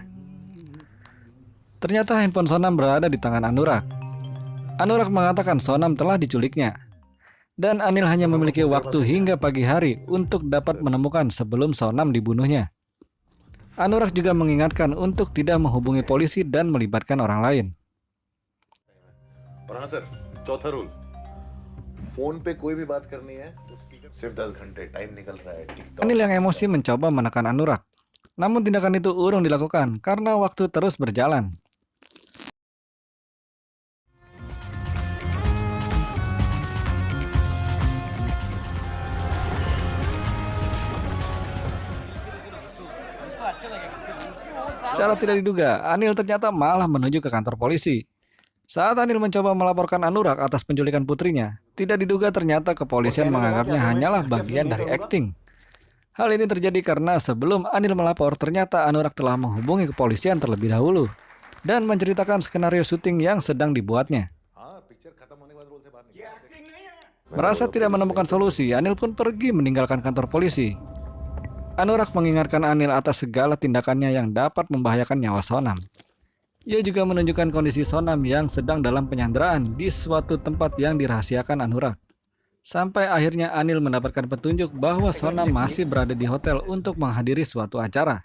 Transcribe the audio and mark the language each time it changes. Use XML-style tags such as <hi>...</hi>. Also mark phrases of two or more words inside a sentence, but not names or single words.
<id>Ternyata handphone Sonam berada di tangan Anurag. Anurag mengatakan Sonam telah diculiknya. Dan Anil hanya memiliki waktu hingga pagi hari untuk dapat menemukan sebelum Sonam dibunuhnya. Anurag juga mengingatkan untuk tidak menghubungi polisi dan melibatkan orang lain.</id> <hi>और हाँ सर, चौथा रूल, फोन पे कोई भी बात करनी है तो स्पीकर सिर्फ 10 घंटे टाइम निकल रहा है टिकटॉक।</hi> <id>Anil yang emosi mencoba menekan Anurag. Namun tindakan itu urung dilakukan karena waktu terus berjalan. Secara tidak diduga, Anil ternyata malah menuju ke kantor polisi. Saat Anil mencoba melaporkan Anurag atas penculikan putrinya, tidak diduga ternyata kepolisian menganggapnya hanyalah bagian dari akting. Hal ini terjadi karena sebelum Anil melapor, ternyata Anurag telah menghubungi kepolisian terlebih dahulu dan menceritakan skenario syuting yang sedang dibuatnya.</id> <hi>हाँ, पिक्चर खत्म होने के बाद रोल से बाहर निकल।</hi> <id>Merasa tidak menemukan solusi, Anil pun pergi meninggalkan kantor polisi. Anurag mengingatkan Anil atas segala tindakannya yang dapat membahayakan nyawa Sonam. Ia juga menunjukkan kondisi Sonam yang sedang dalam penyanderaan di suatu tempat yang dirahasiakan Anurag. Sampai akhirnya Anil mendapatkan petunjuk bahwa Sonam masih berada di hotel untuk menghadiri suatu acara.</id>